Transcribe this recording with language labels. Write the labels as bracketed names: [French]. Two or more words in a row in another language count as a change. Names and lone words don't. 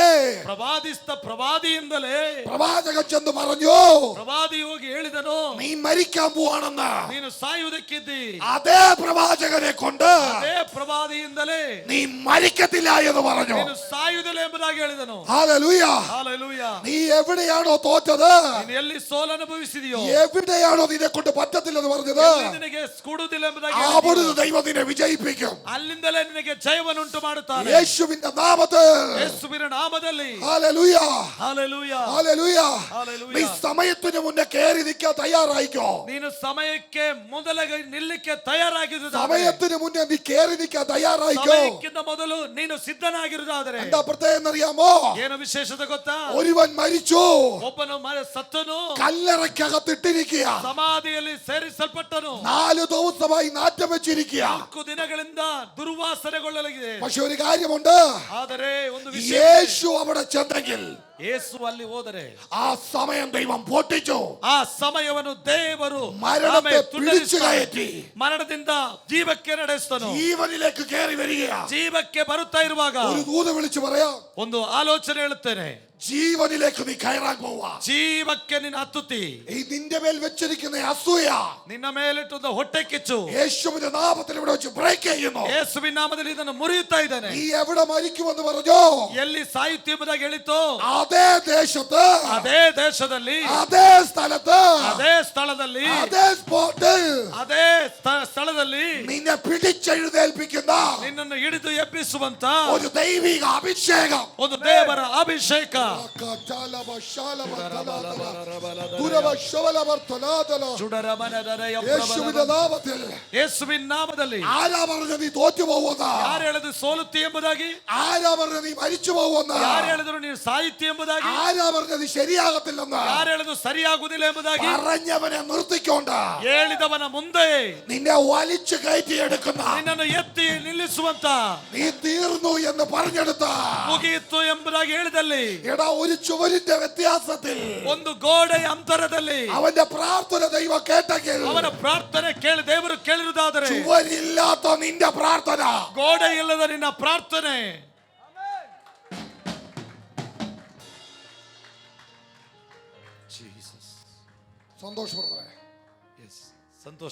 [Kannada] ಪ್ರವಾದಿಸಿದ ಪ್ರವಾದಿಯಿಂದಲೇ [Malayalam] പ്രവാചകൻ ചെന്ന് പറഞ്ഞു, [Kannada] ಪ್ರವಾದಿ ಹೋಗಿ ಹೇಳಿದನು, [Malayalam] നീ മരിക്കാൻ പോവാണെന്ന്. [Kannada] ನೀನು ಸಾಯುವುದಕ್ಕಿದ್ದಿ. [Malayalam] അതേ പ്രവാചകനെ കൊണ്ട് [Kannada] ಅದೇ ಪ್ರವಾದಿಯಿಂದಲೇ [Malayalam] നീ മരിക്കത്തില്ല എന്ന് പറഞ്ഞു. [Kannada] ನೀನು ಸಾಯುವುದಿಲ್ಲ ಎಂಬುದಾಗಿ ಹೇಳಿದನು. [Malayalam] ഹല്ലേലൂയ. [Kannada] ಹಲ್ಲೆಲೂಯ. [Malayalam] നീ എവിടെയാണോ തോറ്റത്, [Kannada] ನೀನು ಎಲ್ಲಿ ಸೋಲು ಅನುಭವಿಸಿದೆಯೋ, [Malayalam] എവിടെയാണോ നിന്നെ കൊണ്ട് പറ്റത്തില്ലെന്ന് പറഞ്ഞത്, [Kannada] ಎಲ್ಲಿ നിನಗೆ ಕೂಡುವುದಿಲ್ಲ ಎಂಬುದಾಗಿ [Malayalam] അവിടുന്ന് ദൈവം നിന്നെ വിജയിപ്പിക്കും. [Kannada] ಅಲ್ಲಿಂದಲೇ ನಿನಗೆ ಜಯವನ್ನುಂಟು ಮಾಡುತ್ತಾನೆ. [Malayalam] യേശുവിന്റെ നാമത്തിൽ. [Kannada] ಯೇಸುವಿನ ನಾಮದಲ್ಲಿ. [Malayalam] ഹല്ലേലൂയ. [Kannada] ಹಲ್ಲೆಲೂಯ. [Malayalam] ഹല്ലേലൂയ. ഹല്ലേലൂയ. നീ സമയത്തിന് മുന്നേ കയറി നിൽക്കാൻ തയ്യാറായിക്കോ. [Kannada] ನೀನು ಸಮಯಕ್ಕೆ ಮೊದಲಿಗೆ ನಿಲ್ಲಕ್ಕೆ ತಯಾರಾಗಿದ್ದು, [Malayalam] സമയത്തിന് മുന്നേ നീ കേറി നിൽക്കാൻ തയ്യാറായിക്കോ. [Kannada] ಸಮಯಕ್ಕಿಂತ ಮೊದಲು ನೀನು ಸಿದ್ಧನಾಗಿರುವುದಾದರೆ [Malayalam] എന്താ പ്രത്യേകം എന്നറിയാമോ? [Kannada] ಏನು ವಿಶೇಷತೆ ಗೊತ್ತಾ? [Malayalam] ഒരുവൻ മരിച്ചു, [Kannada] ಒಬ್ಬನು ಸತ್ತನು, [Malayalam] കല്ലറയ്ക്കകത്തിട്ടിരിക്കുക, [Kannada] ಸಮಾಧಿಯಲ್ಲಿ ಸೇರಿಸಲ್ಪಟ್ಟನು, [Malayalam] 4 ദിവസമായി നാറ്റം വെച്ചിരിക്കുക. [Kannada] 4 ದಿನಗಳಿಂದ ದುರ್ವಾಸನೆಗೊಳ್ಳಲಾಗಿದೆ. [Malayalam] പക്ഷെ ഒരു കാര്യമുണ്ട്, [Kannada] ಆದರೆ ಒಂದು ವಿಷಯ, [Malayalam] യേശു അവിടെ ചെന്നെങ്കിൽ [Kannada] ಯೇಸು ಅಲ್ಲಿ ಹೋದರೆ [Malayalam] ആ സമയം ദൈവം പൊട്ടിച്ചു. [Kannada] ಆ ಸಮಯವನ್ನು ದೇವರು [Malayalam] മരണത്തെ പിടിച്ചു [Kannada] ತುಂಡರಿಸ್ತಾನೆ. [Malayalam] കയറ്റി [Kannada] ಮರಣದಿಂದ ಜೀವಕ್ಕೆ ನಡೆಸ್ತನು. [Malayalam] ജീവനിലേക്ക് കയറി വരിക. [Kannada] ಜೀವಕ್ಕೆ ಬರುತ್ತಾ ಇರುವಾಗ [Malayalam] ഒരു ദൂത് വിളിച്ചു പറയാം, [Kannada] ಒಂದು ಆಲೋಚನೆ ಹೇಳುತ್ತೇನೆ. [Malayalam] ജീവനിലേക്ക് നീ കയറാൻ പോവാ. [Kannada] ಜೀವಕ್ಕೆ ನೀನು ಹತ್ತುತ್ತಿ. [Malayalam] ഈ നിന്റെ മേൽ വെച്ചിരിക്കുന്ന അസൂയ [Kannada] ನಿನ್ನ ಮೇಲಿಟ್ಟುന്ന ಹೊಟ್ಟೆ ಕಿಚ್ಚು [Malayalam] യേശുവിന്റെ നാമത്തിൽ ഇവിടെ വെച്ച് ബ്രേക്ക് ചെയ്യുന്നു. [Kannada] ಯೇಸುವಿನ ನಾಮದಲ್ಲಿ ಇದನ್ನು ಮುರಿಯುತ್ತಾ ಇದ್ದಾನೆ. [Malayalam] നീ എവിടെ മരിക്കുമെന്ന് പറഞ്ഞു, [Kannada] ಎಲ್ಲಿ ಸಾಯುತ್ತಿ ಎಂಬುದಾಗಿ ಹೇಳಿತು, [Malayalam] അതേ ദേശത്ത്, [Kannada] ಅದೇ ದೇಶದಲ್ಲಿ, [Malayalam] അതേ സ്ഥലത്ത്, [Kannada] ಅದೇ ಸ್ಥಳದಲ್ಲಿ, [Malayalam] അതേ സ്പോട്ടിൽ [Kannada] ಅದೇ ಸ್ಥಳದಲ್ಲಿ [Malayalam] നിന്നെ പിടിച്ചെഴുന്നേൽപ്പിക്കുന്ന [Kannada] ನಿನ್ನನ್ನು ಹಿಡಿದು ಎಬ್ಬಿಸುವಂತ [Malayalam] ഒരു ദൈവിക അഭിഷേകം, [Kannada] ಒಂದು ದೇವರ ಅಭಿಷೇಕ [Malayalam] യേശുവിന്റെ നാമത്തിൽ. [Kannada] ಯೇಸುವಿನ ನಾಮದಲ್ಲಿ. [Malayalam] ആരാ പറഞ്ഞ നീ തോറ്റു പോകുന്ന? [Kannada] ಯಾರು ಹೇಳಿದ್ರು ಸೋಲುತ್ತಿ ಎಂಬುದಾಗಿ? [Malayalam] ആരാ പറഞ്ഞ നീ മരിച്ചു പോകുന്ന? [Kannada] ಯಾರು ಹೇಳಿದ್ರು ನೀನು ಸಾಯುತ್ತಿ ಎಂಬುದಾಗಿ? [Malayalam] ആരാ പറഞ്ഞ നീ ശരിയാകത്തില്ലെന്ന്? [Kannada] ಯಾರು ಹೇಳಿದ್ರು ಸರಿಯಾಗುವುದಿಲ್ಲ ಎಂಬುದಾಗಿ? [Malayalam] പറഞ്ഞവനെ നിർത്തിക്കൊണ്ട് [Kannada] ಹೇಳಿದವನ ಮುಂದೆ [Malayalam] നിന്നെ വലിച്ചു കയറ്റിയെടുക്കുന്ന, [Kannada] ನಿನ್ನನ್ನು ಎತ್ತಿ ನಿಲ್ಲಿಸುವಂತ, [Malayalam] നീ തീർന്നു എന്ന് പറഞ്ഞെടുത്ത, [Kannada] ಮುಗಿಯಿತು ಎಂಬುದಾಗಿ ಹೇಳಿದಲ್ಲಿ, [Malayalam] എടാ ഒരു ചുവരിന്റെ വ്യത്യാസത്തിൽ [Kannada] ಒಂದು ಗೋಡೆಯ ಅಂತರದಲ್ಲಿ [Malayalam] അവന്റെ പ്രാർത്ഥന ദൈവം കേട്ടെങ്കിൽ, [Kannada] ಅವನ ಪ್ರಾರ್ಥನೆ ಕೇಳಿ ದೇವರು ಕೇಳಿರುವುದಾದರೆ, [Malayalam] ചുവരില്ലാത്ത നിന്റെ പ്രാർത്ഥന, [Kannada] ಗೋಡೆ ಇಲ್ಲದ ನಿನ್ನ ಪ್ರಾರ್ಥನೆ, [Malayalam] സന്തോഷ് ബ്രദറെ, [Kannada] ಸಂತೋಷ,